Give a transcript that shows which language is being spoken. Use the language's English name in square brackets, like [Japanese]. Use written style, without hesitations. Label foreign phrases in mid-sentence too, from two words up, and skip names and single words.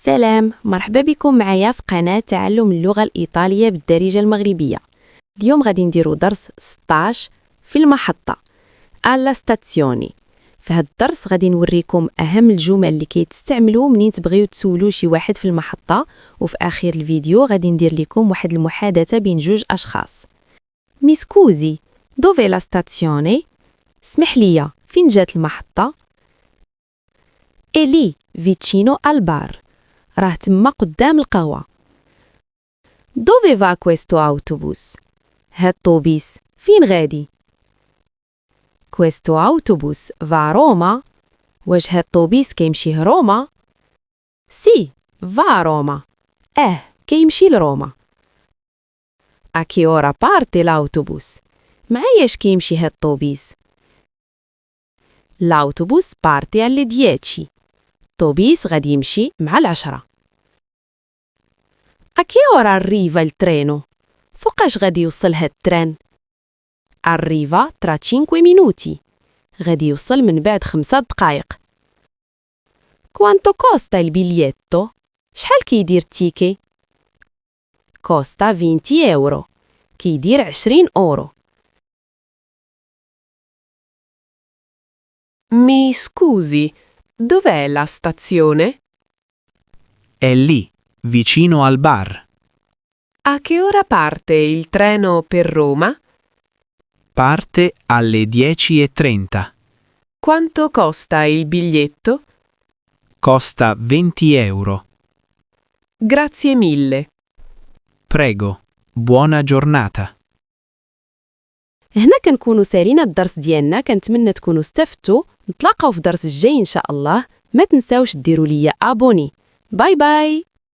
[Arabic] سلام، مرحبا بكم معايا في قناة تعلم اللغة الإيطالية بالدارجة المغربية. اليوم غادي نديرو درس 16 في المحطة [Italian] alla stazione. [Arabic] في هاد الدرس غادي نوريكم أهم الجمل اللي كيتستعملوا منين تبغيو تسولوا شي واحد في المحطة، وفي آخر الفيديو غادي ندير لكم واحد المحادثة بين جوج أشخاص. [Italian] Mi scusi, dove la stazione؟ [Arabic] اسمح ليا، فين جات المحطة؟ [Italian] È lì, vicino al bar. [Arabic] راه تما قدام القهوة. [Italian] Dove va questo autobus؟ [Arabic] هاد الطوبيس فين غادي؟ [Italian] Questo autobus va a Roma؟ [Arabic] واش هاد الطوبيس كيمشي روما؟ [Italian] Sì, va a Roma. [Arabic] كيمشي لروما. [Italian] A che ora parte l'autobus؟ [Arabic] معاياش كيمشي هاد الطوبيس؟ [Italian] L'autobus parte alle 10. [Arabic] الطوبيس غادي يمشي مع 10. [Italian] A che ora arriva il treno؟ [Arabic] فوقاش غادي يوصل هاد التران؟ [Italian] Arriva tra 5 minuti. [Arabic] غادي يوصل من بعد 5 دقايق. [Italian] Quanto costa il biglietto؟ [Arabic] شحال كيدير التيكي؟ [Italian] Costa 20 euro. [Arabic] كيدير 20 أورو. [Italian] Mi scusi, dov'è la stazione? È lì, vicino al bar. A che ora parte il treno per Roma? Parte alle 10:30. Quanto costa il biglietto? Costa 20 euro. Grazie mille. Prego, buona giornata. [Arabic] هنا كنكونوا سالينا الدرس ديالنا. كنتمنى تكونوا استفدتوا. نتلاقاو في الدرس الجاي ان شاء الله. ما تنساوش ديروا ليا ابوني. باي باي.